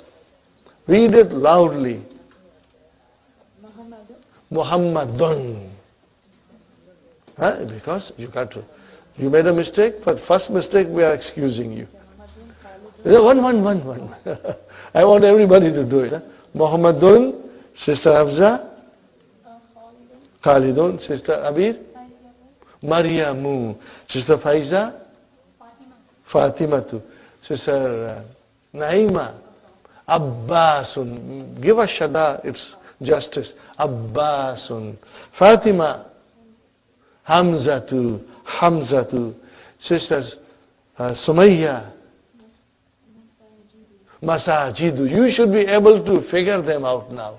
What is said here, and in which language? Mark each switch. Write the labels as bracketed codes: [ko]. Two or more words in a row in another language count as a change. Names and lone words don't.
[en] Read it loudly. Muhammadun. Huh? Because you made a mistake, but first mistake we are excusing you. One. I want everybody to do it. Huh? Muhammadun, Sister Hafza, Khalidun, Sister Abir, Maryamu, Sister Faiza, Fatimatu, Sister Naima, Abbasun. Give us Shada, it's justice. Abbasun. Fatima, Hamzatu, Sister Sumayya, Masajidu. You should be able to figure them out now.